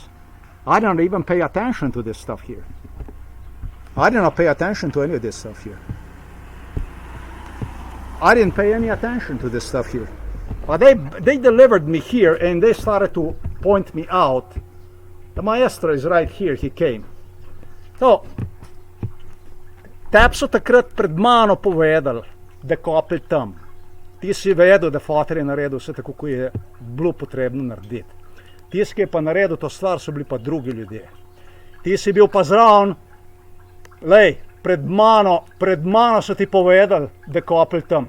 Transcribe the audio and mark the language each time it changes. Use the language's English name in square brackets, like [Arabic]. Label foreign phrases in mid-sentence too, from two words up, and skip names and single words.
[English] I don't even pay attention to this stuff here. I did not pay attention to any of this stuff here. I didn't pay any attention to this stuff here. But they delivered me here and they started to point me out. The maestro is right here, he came. So, [Slovenian] tep so takrat pred mano povedali, da kopli tam. Ti si vedel, da foter je naredil vse tako, kot je bilo potrebno narediti. Tisti, ki je pa naredil to stvar, so bili pa drugi ljudje. Ti si bil pa zraven, lej, pred mano so ti povedali, da kopli tam.